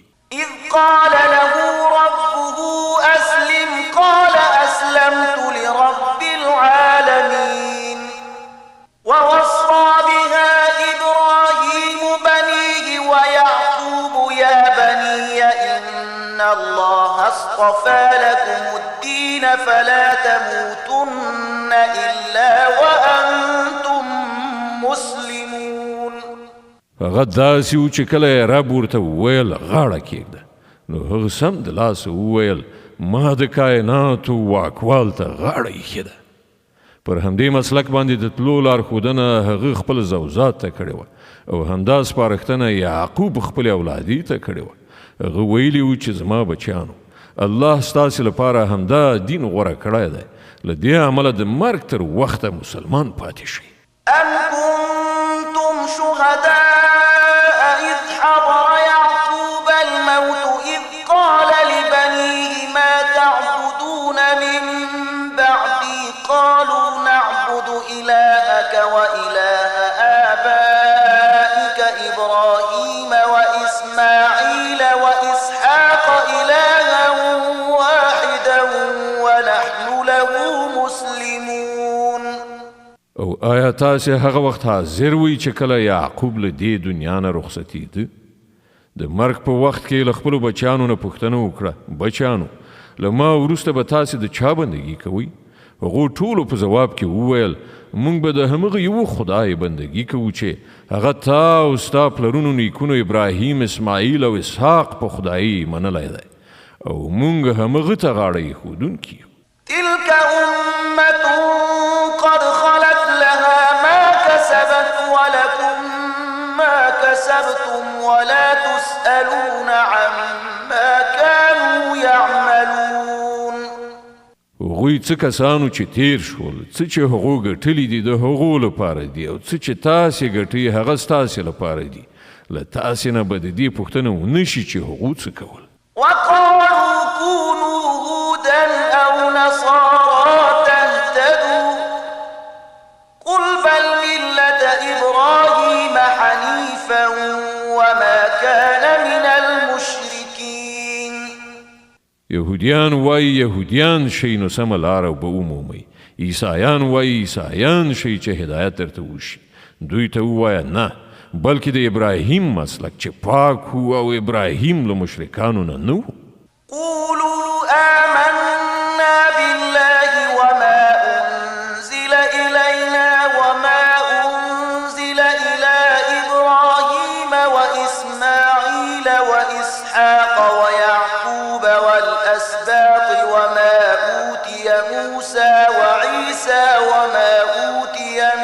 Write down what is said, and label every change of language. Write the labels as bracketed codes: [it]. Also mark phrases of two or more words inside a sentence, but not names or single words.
[ar] إذ قال له ربه أسلم قال أسلمت لرب العالمين. ووصى بها إبراهيم بنيه ويعقوب يا بني إن الله اصطفى لكم الدين فلا تموتن إلا وأنتم مسلمون. [ps] هغه داسې و چې کله یې رب ورته وویل غاړه کېږده، نو هغه سم د لاسه وویل ما د کائناتو واکوال ته غاړه ایښې ده. پر همدې مسلک باندې د تلو لارښودنه هغه خپل زوزات ته کړې وه او همدا سپارښتنه یعقوب خپلې اولادې ته کړې وه. هغه ویلي و چې زما بچیانو، الله ستاسې لپاره همدا دین غوره کړی دی، له دې امله د مرګ تر وخته مسلمان پاتې شئ. [ar] أم كنتم شهداء إذ حضر يعقوب الموت إذ قال لبنيه ما تعبدون من بعدي قالوا نعبد إلهك وإله آبائك إبراهيم وإسماعيل وإسحاق إلها واحدا ونحن له مسلمون. [ps] او آیا تاسې هغه وخت حاضر وی چې کله یعقوب له دې دنیا نه رخصتېده؟ د مرګ په وخت کې له خپلو بچیانو نه پوښتنه وکړه، بچیانو له ما وروسته به تاسې د چا بندګي کوئ؟ هغو ټولو په ځواب کې وویل موږ به د همغه یو خدای بندګي کوو چې هغه تا او ستا پلرونو نیکونو ابراهیم، اسماعیل او اسحاق په خدایي منلی دی او موږ همغه ته غاړه ایښودونکي یو. [ar] تلك أمة قد خلت لها ما كسبت ولكم ما كسبتم ولا تسألون عما كانوا يعملون. [ps] هغوی څه کسانو چې تیر شول، څه چې هغو ګټلي دي د هغو لپاره دي او څه چې تاسې ګټئ هغه ستاسې لپاره دي، له تاسې نه به د دې پوښتنه ونه شي چې هغو څه کول. [ar] وقالوا كونوا هودا أو نصارى تهتدوا قل بل ملة إبراهيم حنيفا وما كان من المشركين. [ps] یهودیان وایي یهودیان شئ نو سمه لاره به ومومئ، عیسایان وایي عیسایان شئ چې هدایت درته وشي. دوی ته ووایه نه، بلکې د ابراهیم مسلک چې پاک و او ابراهیم له مشرکانو نه نه و. [ar] قولوا آمنا بالله وما أنزل إلينا وما أنزل إلى إبراهيم وإسماعيل وإسحاق ويعقوب والأسباط وما أوتي موسى وعيسى وما أوتي